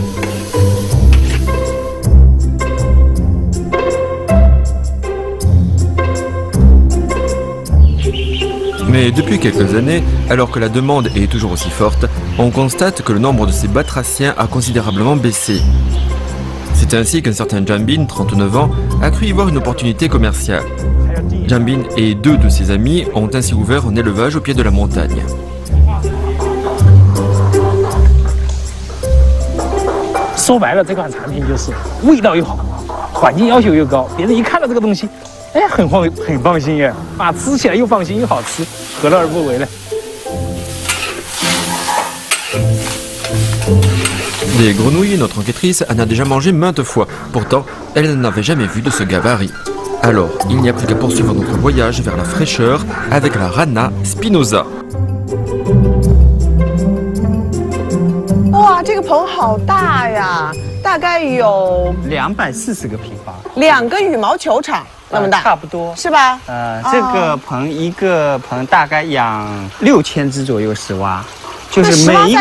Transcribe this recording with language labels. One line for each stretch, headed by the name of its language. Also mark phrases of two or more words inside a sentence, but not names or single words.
French: Mais depuis quelques années, alors que la demande est toujours aussi forte, on constate que le nombre de ces batraciens a considérablement baissé. C'est ainsi qu'un certain Jambin, 39 ans, a cru y voir une opportunité commerciale. Jambin et 2 de ses amis ont ainsi ouvert un élevage au pied de la montagne.
Chinese: 说白了，这款产品就是味道又好，环境要求又高，别人一看到这个东西，哎，很放心耶，啊，吃起来又放心又好吃，何乐而不为呢？
French: Des grenouilles, notre enquêtrice en a déjà mangé maintes fois. Pourtant, elle n'avait jamais vu de ce gabarit. Alors, il n'y a plus qu'à poursuivre notre voyage vers la fraîcheur avec la rana spinosa.
Chinese: 哇，这个棚好大呀，大概有 240个平方 2个羽毛球场那么大，差不多是吧？这个棚一个棚大概养6000只左右石蛙，就是每一个